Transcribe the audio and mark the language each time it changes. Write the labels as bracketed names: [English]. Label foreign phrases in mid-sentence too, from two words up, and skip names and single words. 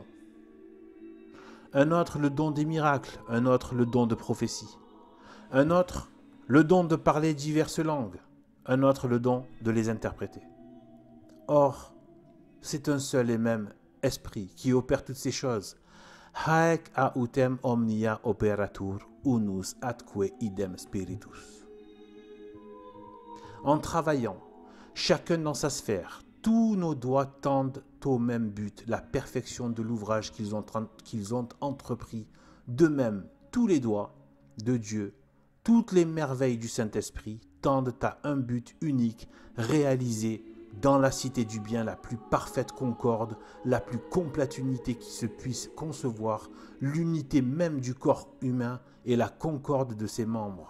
[French] Un autre le don des miracles, un autre le don de prophétie. Un autre le don de parler diverses langues, un autre le don de les interpréter. Or, c'est un seul et même esprit qui opère toutes ces choses. [Latin] Haec autem omnia operatur unus atque idem spiritus. [French] En travaillant, chacun dans sa sphère, tous nos doigts tendent au même but, la perfection de l'ouvrage qu'ils ont entrepris. De même, tous les doigts de Dieu, toutes les merveilles du Saint-Esprit tendent à un but unique, réalisé dans la cité du bien, la plus parfaite concorde, la plus complète unité qui se puisse concevoir, l'unité même du corps humain et la concorde de ses membres.